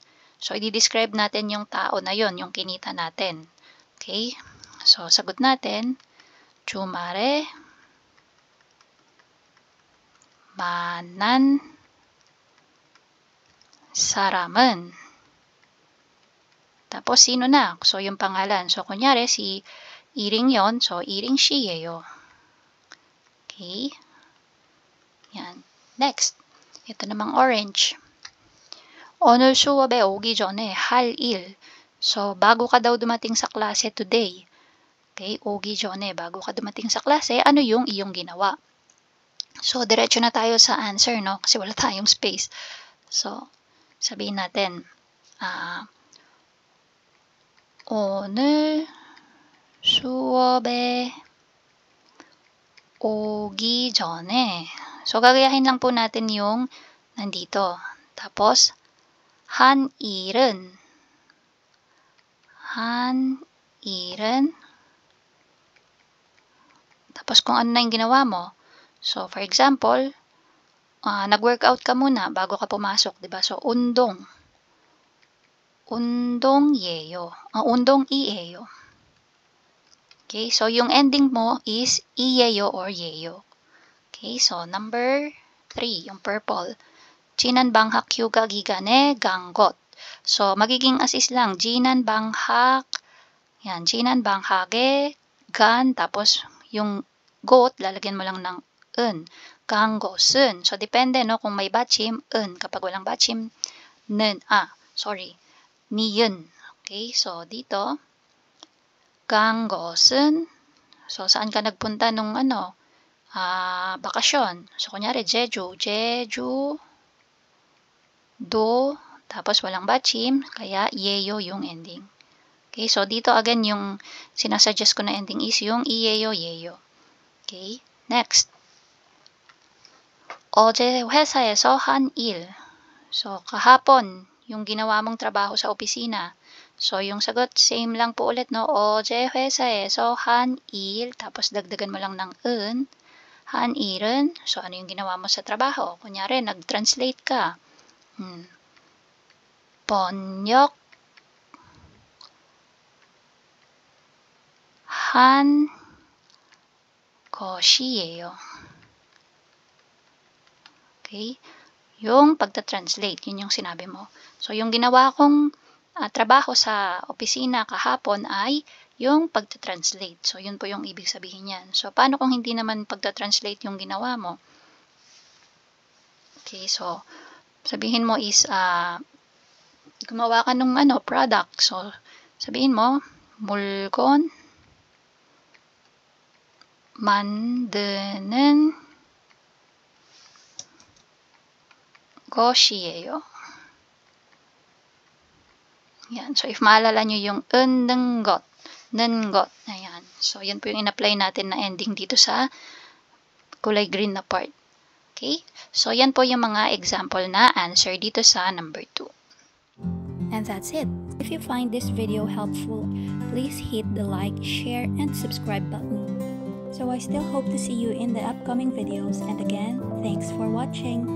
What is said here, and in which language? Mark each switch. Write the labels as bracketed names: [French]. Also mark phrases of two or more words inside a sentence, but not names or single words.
[Filipino] So, i-describe natin yung tao na yon, yung kinita natin. Okay? So, sagot natin, [Korean] 주말에 만난 사람은, [Filipino] tapos sino na? So, yung pangalan. So, kunyari, si Iring yon. So, Iring 씨예요. Okay? Yan. Next. Ito namang orange. [Korean] 오늘 수업에 오기 전에 할 일. [Filipino] So, bago ka daw dumating sa klase today. [English] Okay? [Korean] 오기 전에, [Filipino] bago ka dumating sa klase, ano yung iyong ginawa? So, diretso na tayo sa answer, no? Kasi wala tayong space. So, sabihin natin, [Korean] 오늘 수업에 오기 전에. [Filipino] So, gagayahin lang po natin yung nandito. Tapos, [Korean] 한 일은. [Filipino] Tapos, kung ano na yung ginawa mo. So, for example, nag-workout ka muna bago ka pumasok, diba? So, [Korean] 운동이에요. 운동이에요. [Filipino] Okay, so yung ending mo is 이에요 or 예요. [English] Okay, so number 3, [Filipino] yung purple. [Korean] 지난 방학 휴가 기간에 간 곳. [Filipino] So, magiging assist lang. [Korean] 지난 방학, yan, 지난 방학에 간, [Filipino] tapos yung 곳, lalagyan mo lang ng 은. [Korean] 간 곳은. [Filipino] So, depende, no, kung may batchim, 은. Kapag walang batchim, niyon. Okay, so dito, [Korean] 간 곳은, [Filipino] so saan ka nagpunta nung bakasyon? So, kunyari, Jeju, tapos walang batchim, kaya 예요 yung ending. Okay, so dito again, yung sinasuggest ko na ending is yung [Korean] 이에요, 예요. Okay, next. 어제 회사에서 한 일. [Filipino] So, kahapon, yung ginawa mong trabaho sa opisina. So, yung sagot, same lang po ulit, no? [Korean] 어제 회사에서 한 일, [Filipino] tapos dagdagan mo lang ng 은. [Korean] 한 일은, [Filipino] so ano yung ginawa mo sa trabaho? Kunyari, nag-translate ka. [Korean] 번역 한 것이에요. [Filipino] Okay? Yung pagta-translate, yun yung sinabi mo. So, yung ginawa kong trabaho sa opisina kahapon ay yung pagta-translate. So, yun po yung ibig sabihin yan. So, paano kung hindi naman pagta-translate yung ginawa mo? Okay, so, sabihin mo is, gumawa ka ng product. So, sabihin mo, [Korean] 물건 만드는 것이에요. [Filipino] Yan. So, if maalala nyo yung ng got. Ayan. So, yan po yung in-apply natin na ending dito sa kulay green na part. Okay? So, yan po yung mga example na answer dito sa number 2. [English] And that's it. If you find this video helpful, please hit the like, share, and subscribe button. So I still hope to see you in the upcoming videos, and again, thanks for watching.